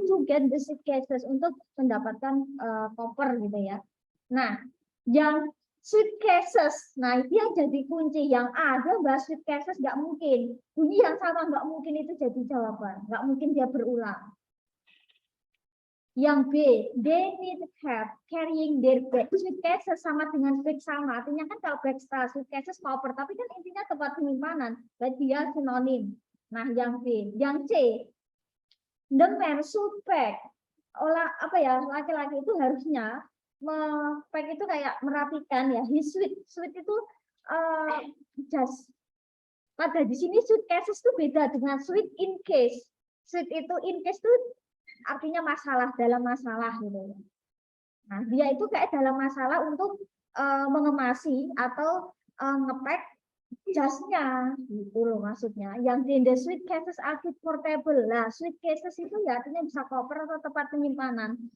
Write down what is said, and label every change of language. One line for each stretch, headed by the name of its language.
English: To get the suitcases
Indonesian: untuk mendapatkan koper gitu ya. Nah, yang suitcases. Nah, itu yang jadi kunci. Yang ada bahas suitcases nggak mungkin. Bunyi yang sama nggak mungkin itu jadi jawaban. Nggak mungkin dia berulang.
English: Yang B, they need help carrying their bag.
Indonesian: Suitcases sama dengan bag sama. Artinya kan kalau bag suitcases koper, tapi kan intinya tempat penyimpanan. Berarti dia sinonim. Nah, yang B, yang C,
English: the man should pack.
Indonesian: Olah apa ya, laki-laki itu harusnya pack itu kayak merapikan ya.
English: His suit itu just.
Indonesian: Pada di sini suitcases itu beda dengan suit in case. Suit itu in case itu artinya masalah, dalam masalah gitu. Nah, dia itu kayak dalam masalah untuk mengemasi atau ngepack jasnya gitu loh maksudnya.
English: Yang in the suitcases are portable.
Indonesian: Nah, suitcases itu ya artinya bisa koper atau tempat penyimpanan.